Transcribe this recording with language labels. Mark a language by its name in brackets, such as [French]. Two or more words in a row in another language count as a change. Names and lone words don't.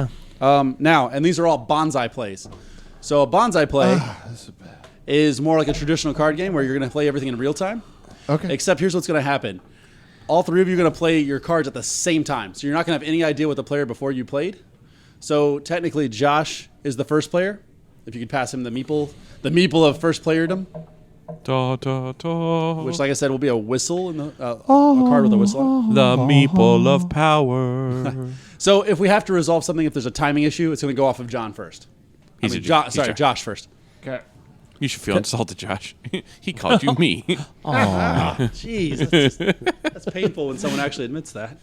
[English] Now, and these are all bonsai plays. So a bonsai play is more like a traditional card game where you're going to play everything in real time. Okay. Except here's what's going to happen. All 3 of you are going to play your cards at the same time. So you're not going to have any idea what the player before you played. So technically, Josh is the first player. If you could pass him the meeple of first playerdom, Da, da, da. which, like I said, will be a whistle in the a card with a whistle on it. The meeple of power. So if we have to resolve something, if there's a timing issue, it's going to go off of John first. He's Josh first. Okay. You should feel insulted, Josh. He called you me. Jeez, that's painful when someone actually admits that.